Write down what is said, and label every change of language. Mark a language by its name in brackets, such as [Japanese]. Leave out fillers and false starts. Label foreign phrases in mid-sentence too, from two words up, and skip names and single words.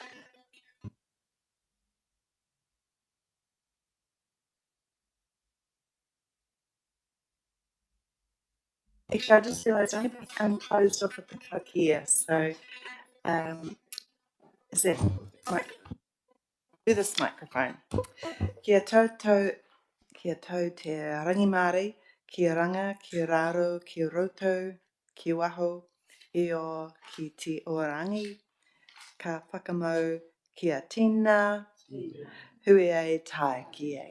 [English] Actually, I just realised I haven't closed off at the clock here. So is that do this microphone? [Māori] Kia tautau, kia tau te rangimāri, kia ranga, kia raro, kia roto, kia waho, io ki te orangi, ka whakamau, kia tina, hui e tai ki e.